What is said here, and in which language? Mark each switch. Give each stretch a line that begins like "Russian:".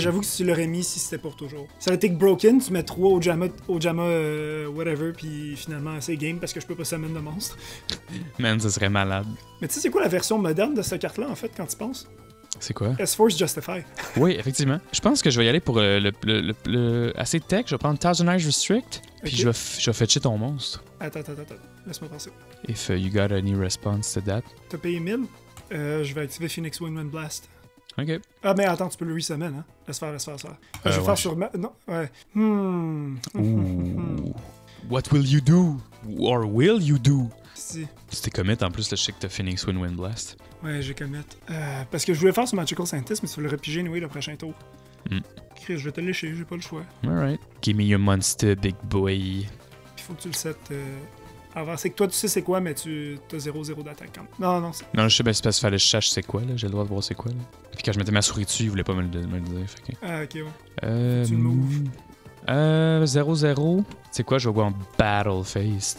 French: j'avoue que tu l'aurais mis si c'était pour toujours. Ça aurait été que broken, tu mets 3 Ojama whatever, puis finalement c'est game parce que je peux pas summon de monstre. Man, ça serait malade. Mais tu sais, c'est quoi la version moderne de cette carte-là en fait quand tu penses? C'est quoi? S-Force Justify. Oui, effectivement. Je pense que je vais y aller pour le assez tech. Je vais prendre Thousand Eyes Restrict, puis Ok. je vais fetcher ton monstre. Attends. Laisse-moi penser.
English: If you got any response to that.
French: T'as payé 1000? Je vais activer Phoenix Wingman Blast. Ok. Ah, mais attends, tu peux le resummon, hein? Laisse faire. Je vais ouais. faire sur ma... Non, ouais.
English: Ooh. What will you do? Or will you do?
French: Si. C'était commit en plus, là, je sais que t'as Phoenix Wind Blast. Ouais, j'ai commit. Parce que je voulais faire sur Magical Scientist, mais tu vas le repiger anyway le prochain tour. Chris, je vais te lécher, j'ai pas le choix.
English: Alright. Give me your monster, big boy.
French: Puis faut que tu le settes avant. C'est que toi, tu sais c'est quoi, mais tu as 0-0 d'attaque quand même. Non, c'est... Non, je sais, ben, c'est parce qu'il fallait que je sache c'est quoi, là. J'ai le droit de voir c'est quoi, là. Puis quand je mettais ma souris dessus, il voulait pas me le dire. Fait que... Ah, ok, ouais. Tu le moves. 0-0. C'est quoi, je vais jouer en Battle Phase.